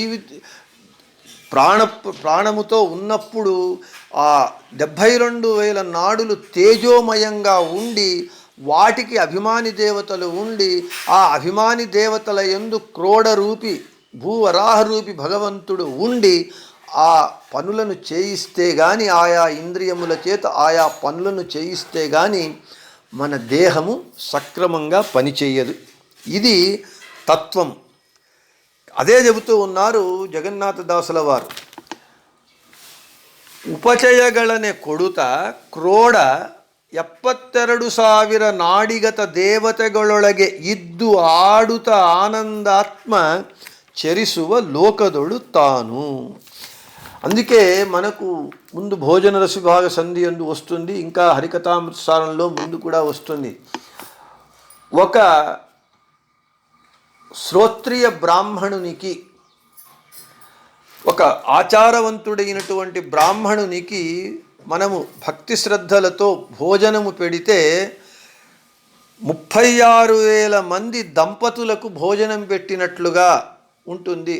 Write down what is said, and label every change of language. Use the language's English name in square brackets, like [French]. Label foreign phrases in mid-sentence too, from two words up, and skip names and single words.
[Telugu] ప్రాణముతో ఉన్నప్పుడు ఆ 72,000 నాడులు తేజోమయంగా ఉండి వాటికి అభిమాని దేవతలు ఉండి ఆ అభిమాని దేవతల యందు క్రోడరూపి భూవరాహరూపి భగవంతుడు ఉండి ఆ పనులను చేయిస్తే కానీ, ఆయా ఇంద్రియముల చేత ఆయా పనులను చేయిస్తే కానీ మన దేహము సక్రమంగా పనిచేయదు. ఇది తత్వం. అదే చెబుతూ ఉన్నారు జగన్నాథదాసుల వారు. [Kannada] ఉపచయಗಳನೆ ಕೊಡುತ ಕ್ರೋಡ 72,000 ನಾಡಿಗತ ದೇವತೆಗಳೊಳಗೆ ಇದ್ದು ಆಡುತ್ತ ಆನಂದಾತ್ಮ ಚರಿಸುವ ಲೋಕದೊಡು ತಾನು. [Telugu] అందుకే మనకు ముందు భోజన రసవిభాగ సంధి అందు వస్తుంది, ఇంకా హరికథామృతసారంలో ముందు కూడా వస్తుంది. ఒక శ్రోత్రియ బ్రాహ్మణునికి, ఒక ఆచారవంతుడైనటువంటి బ్రాహ్మణునికి మనము భక్తి శ్రద్ధలతో భోజనము పెడితే 36,000 మంది దంపతులకు భోజనం పెట్టినట్లుగా ఉంటుంది.